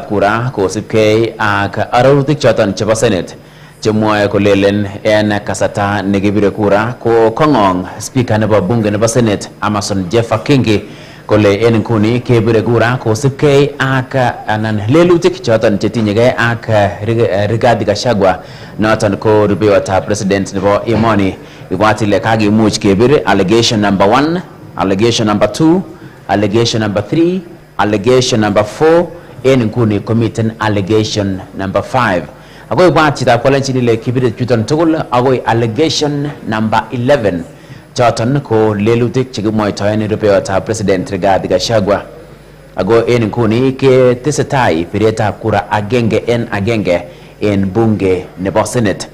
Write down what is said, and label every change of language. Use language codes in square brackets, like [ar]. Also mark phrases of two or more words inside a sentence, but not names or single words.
[kln] kura kosipkei ak arorutik choton chebo Senate chemwoe kolelen en kasarta nekibire kura ko kong'ong speaker nebo bunge nebo Senate Amason Jeffa Kingi kole en nguni kebire kura kosipkei ak anan lelutik choton chetinyegei ak Rigathi Gachagua noton ko rupeyotab president nebo emoni. Ibwat ile kakimuch kebir [en] allegation number 1, allegation number 2, allegation number 3, allegation number 4, [kln] en nguni komiten [en] allegation number 5. [kln] Ako ibwat chitab kolenjin ile kibire chuton tugul akoi [en] allegation number 11. [kln] Choton ko lelutik chekimwoitoen rupeyotab president Rigathi Gachagua. Ako en nguni ketesetai piretab kura agenge en bunge nebo Senate.